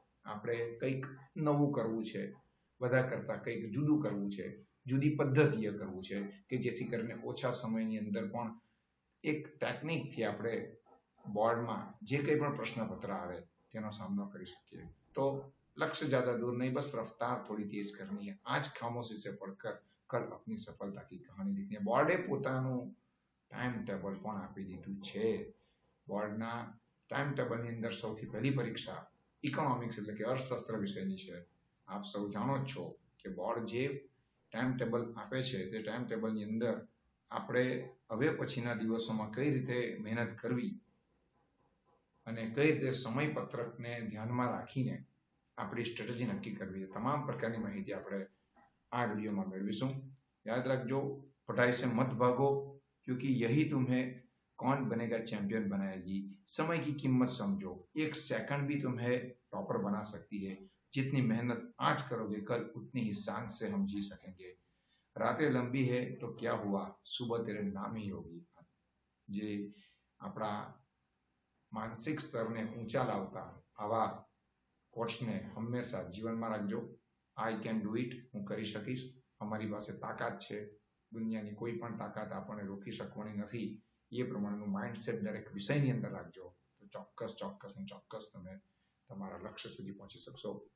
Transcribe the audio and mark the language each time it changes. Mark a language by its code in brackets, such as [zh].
[gu] આપણે કંઈક નવું કરવું છે, બધા કરતાં કંઈક જુદું કરવું છે, જુદી પદ્ધતિએ કરવું છે, કે જેથી કરીને ઓછા સમયની અંદર પણ એક ટેકનિકથી આપણે બોર્ડમાં જે કંઈ પણ પ્રશ્નપત્ર આવે તેનો સામનો કરી શકીએ. [hi] તો लक्ष्य ज्यादा दूर नहीं, बस रफ्तार थोड़ी तेज करनी है. आज खामोशी से पढ़कर कल अपनी सफलता की कहानी लिखनी है. [gu] બોર્ડે પોતાનું ટાઈમ ટેબલ પણ આપી દીધું છે. બોર્ડના ટાઈમ ટેબલની અંદર સૌથી પહેલી પરીક્ષા ઇકોનોમિક્સ એટલે કે અર્થશાસ્ત્ર વિષયની છે. આપ સૌ જાણો જ છો કે બોર્ડ જે ટાઈમ ટેબલ આપે છે તે ટાઈમ ટેબલની અંદર આપણે હવે પછીના દિવસોમાં કઈ રીતે મહેનત કરવી અને કઈ રીતે સમયપત્રકને ધ્યાનમાં રાખીને આપણી સ્ટ્રેટેજી નક્કી કરવી છે, તમામ પ્રકારની માહિતી આપણે આ વિડીયોમાં મેળવીશું. યાદ રાખજો, [hi] पढ़ाई से मत भागो क्योंकि यही तुम्हें कौन बनेगा चैंपियन बनाएगी. समय की कीमत समझो, 1 सेकंड भी तुम्हें टॉपर बना सकती है. जितनी मेहनत आज करोगे कल उतनी ही शान से हम जी सकेंगे. रातें लंबी है तो क्या हुआ, सुबह तेरे नाम ही होगी. [gu] જે આપણા માનસિક સ્તરને ઊંચા લાવતા આવા કોટ્સને હંમેશા જીવનમાં રાખજો. [en] I can do it, [gu] હું કરી શકીશ, અમારી પાસે તાકાત છે, દુનિયાની કોઈ પણ તાકાત આપણને રોકી શકવાની નથી. એ પ્રમાણેનું માઇન્ડસેટ દરેક વિષયની અંદર રાખજો તો ચોક્કસ તમે તમારા લક્ષ્ય સુધી પહોંચી શકશો.